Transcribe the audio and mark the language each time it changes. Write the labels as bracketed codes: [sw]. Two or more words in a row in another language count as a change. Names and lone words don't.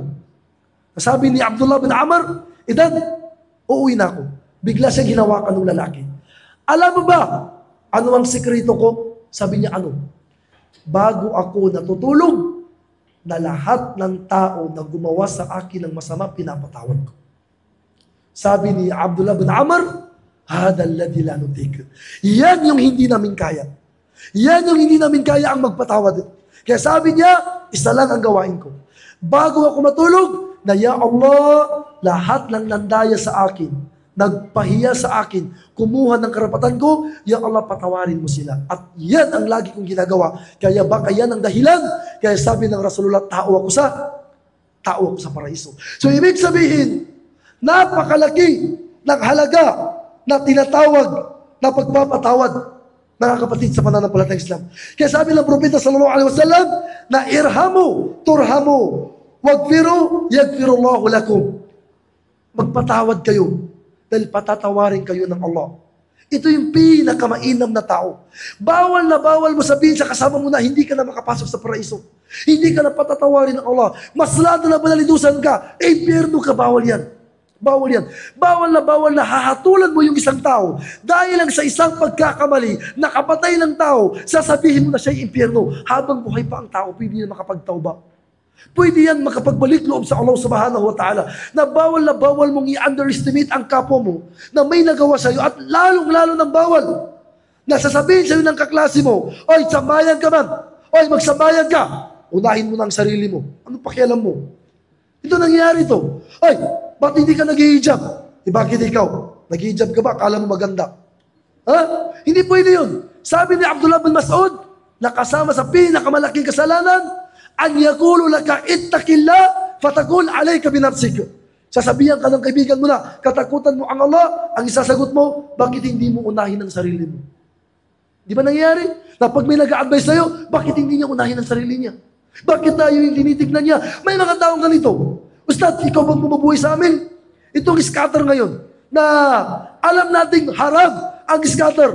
[tl] Sabi ni Abdullah bin Amr, idan, uuwi na ako. Bigla siya ginawakan ng lalaki. Alam mo ba, ano ang sekreto ko? Sabi niya, ano? Bago ako natutulog, na lahat ng tao na gumawa sa akin ng masama, pinapatawad ko. Sabi ni Abdullah bin Amr, [ar] هذا الذي لا نطيق. [tl] Yan yung hindi namin kaya. Yan yung hindi namin kaya ang magpatawad. Kaya sabi niya, isa lang ang gawain ko. Bago ako matulog, na, [ar] يا الله, [tl] lahat ng nandaya sa akin, nagpahiya sa akin, kumuha ng karapatan ko, [ar] يا الله, [tl] patawarin mo sila. At yan ang lagi kong ginagawa. Kaya baka yan ang dahilan. Kaya sabi ng Rasulullah, tao ako sa paraiso. So, ibig sabihin, napakalaki ng halaga na tinatawag na pagpapatawad, mga kapatid sa pananampalatayang Islam. Kaya sabi ng Propeta [ar] صلى الله عليه وسلم [tl] na [ar] ارحموا ترحموا واغفروا يغفر الله لكم. [tl] Magpatawad kayo dahil patatawarin kayo ng Allah. Ito yung pinakamainam na tao. Bawal na bawal mo sabihin sa kasama mo na hindi ka na makapasok sa paraiso. Hindi ka na patatawarin ng Allah. Mas lalo na balalidusan ka. Impyerno ka, bawal yan. Bawal yan. Bawal na hahatulan mo yung isang tao dahil lang sa isang pagkakamali, nakapatay ng tao, sasabihin mo na siya'y impyerno. Habang buhay pa ang tao, pwede yan makapagtauba. Pwede yan makapagbalik loob sa Allah [ar] سبحانه وتعالى. [tl] Na bawal mong i-underestimate ang kapwa mo na may nagawa sa'yo at lalong-lalo ng bawal na sasabihin sa'yo ng kaklase mo, oy, sambayan ka man. Oy, magsambayan ka. Unahin mo na ang sarili mo. Ano pakialam mo? Ito nangyayari ito. Oy, ba't hindi ka nag-hijab? Bakit ikaw? Nag-hijab ka ba? Akala mo maganda. Ha? Hindi pwede yun. Sabi ni Abdullah bin Mas'ud, nakasama sa pinakamalaking kasalanan, [ar] أن يقول لك اتق الله فتقول عليك بنفسك. [tl] Sasabihan ka ng kaibigan mo na, katakutan mo ang Allah, ang isasagot mo, bakit hindi mo unahin ang sarili mo? Di ba nangyayari? Na pag may nag-a-advise sa'yo, bakit hindi niya unahin ang sarili niya? Bakit tayo yung tinitignan niya? May mga taong ganito. Ustad, ikaw bang bumubuhay sa amin? Itong scatter ngayon, na alam nating haram ang scatter.